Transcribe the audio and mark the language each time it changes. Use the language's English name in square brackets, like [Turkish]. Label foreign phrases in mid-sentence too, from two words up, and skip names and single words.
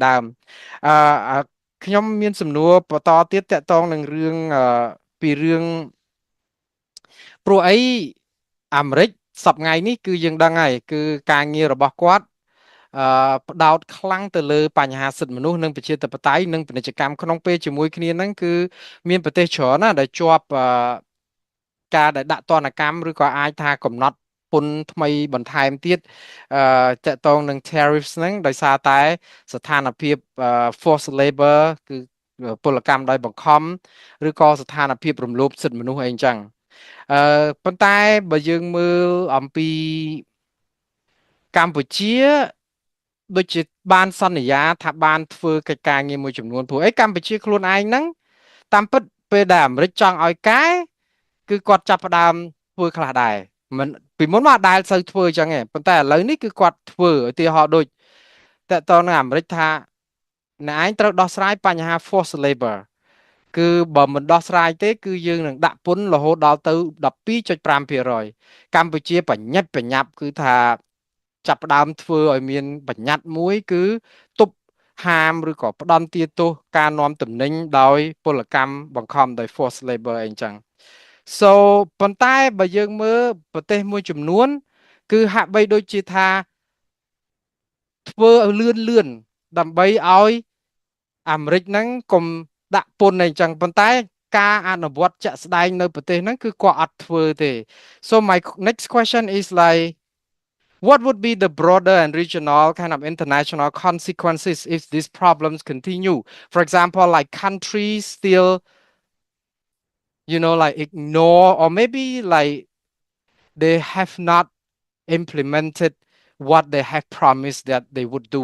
[Khmer] ដើមខ្ញុំមានសំណួរបន្តទៀតតកតងនឹងរឿងពីរឿងព្រោះអីអាមេរិកសប្តាហ៍នេះគឺយើងដឹងហើយគឺការងាររបស់គាត់ផ្ដោតខ្លាំងទៅលើបញ្ហាសិទ្ធិមនុស្សនិងប្រជាធិបតេយ្យនិងពាណិជ្ជកម្មក្នុងពេលជាមួយគ្នាហ្នឹង គឺមានប្រទេសច្រើនណាស់ដែលជាប់ការដែលដាក់ទណ្ឌកម្មឬក៏អាចថាកំណត់ពន្ធថ្មីបន្ថែមទៀតតកតងនឹង tariffs ហ្នឹងដោយសារតែស្ថានភាព [English] forced labor [Khmer] គឺពលកម្មដោយបង្ខំឬក៏ស្ថានភាពរំលោភសិទ្ធិមនុស្សអីអញ្ចឹងប៉ុន្តែបើយើងមើលអំពីកម្ពុជាដូច ជាបានសន្យាថាបានធ្វើកិច្ចការងារមួយចំនួនព្រោះអីកម្ពុជាខ្លួនឯងហ្នឹងតាមពិតពេលដែលអាមេរិកចង់ឲ្យកែគឺគាត់ចាប់ផ្ដើមធ្វើខ្លះដែរមិនពីមុនមកដែលសូវធ្វើអញ្ចឹងទេប៉ុន្តែឥឡូវនេះគឺគាត់ធ្វើឧទាហរណ៍ដូចតកតនៅអាមេរិកថាអ្នកឯងត្រូវដោះស្រាយបញ្ហា [English] forced labor [Khmer] គឺបើមិនដោះស្រាយទេគឺយើងនឹងដាក់ពន្ធរហូតដល់ទៅ 12.5% កម្ពុជាបញ្ញាប់គឺថាចាប់ផ្ដើមធ្វើឲ្យមានបញ្ញត្តិមួយគឺទប់ហាមឬក៏ផ្ដន់ទាទោសការនាំទំនិញដោយពលកម្មបង្ខំដោយ [English] forced labor [Khmer] អីចឹង so ប៉ុន្តែ បើយើងមើលប្រទេសមួយចំនួនគឺហាក់បីដូចជាថាធ្វើឲ្យលឿនដើម្បីឲ្យ អាមេរិកហ្នឹងកុំដាក់ពន្ធអីចឹងប៉ុន្តែការអនុវត្តជាក់ស្ដែងនៅប្រទេសហ្នឹងគឺគាត់អត់ធ្វើទេ [English] so my next question is like what would be the broader and regional kind of international consequences if these problems continue for example like countries still like ignore or maybe like they have not implemented what they have promised that they would do.